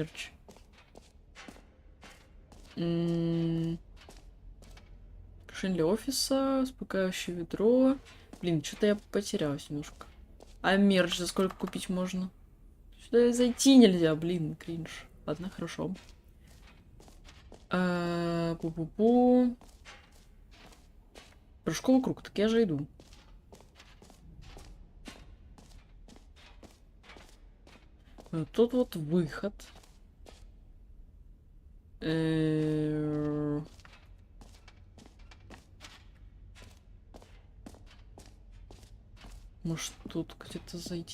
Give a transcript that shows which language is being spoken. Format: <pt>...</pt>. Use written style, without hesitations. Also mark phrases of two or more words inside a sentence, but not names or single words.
<ru>Решение для офиса, успокаивающее ведро. Блин, что-то я потерялась немножко. А мерч за сколько купить можно? Сюда зайти нельзя, блин, кринж. Ладно, хорошо. Пу-пу-пу. Прыжковый круг, так я же иду. Тут вот выход. Может, тут где-то зайти?</ru>